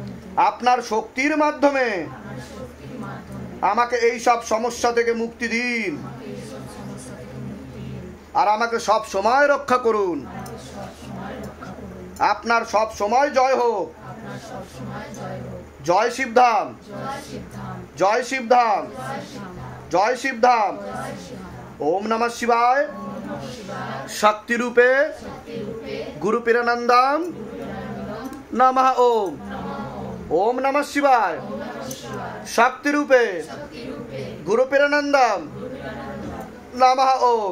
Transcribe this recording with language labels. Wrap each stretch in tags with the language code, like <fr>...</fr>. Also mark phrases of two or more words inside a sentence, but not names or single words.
<bn>আপনার শক্তির মাধ্যমে আমাকে এই সব সমস্যা থেকে মুক্তি দিন আর আমাকে সব সময় রক্ষা করুন। আপনার সব সময় জয় হোক। জয় শিবধাম, জয় শিবধাম, জয় শিবধাম।</bn> <sa>ओम नमः शिवाय। शक्ति रूपे गुरु पिरानंदम नमः ओम। ओम नमः शिवाय। शक्ति रूपे गुरु पिरानंदम नमः ओम।</sa>